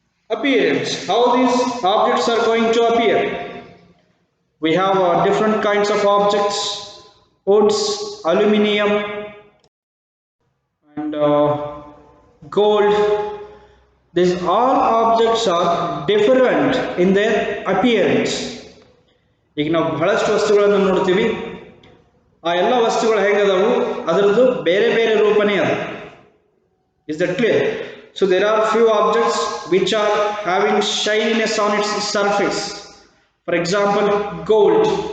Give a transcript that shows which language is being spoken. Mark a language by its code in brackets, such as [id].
[en] How these objects are going to appear? We have different kinds of objects: woods, aluminium and gold. These all objects are different in their appearance. [kn] ಈಗ ನಾವು ಬಹಳಷ್ಟು ವಸ್ತುಗಳನ್ನು ನೋಡ್ತೀವಿ, ಆ ಎಲ್ಲ ವಸ್ತುಗಳು ಹೇಗದವು, ಅದರದ್ದು ಬೇರೆ ಬೇರೆ ರೂಪನೇ ಅದು. [en] Is that clear? So there are few objects which are having shininess on its surface. For example, gold.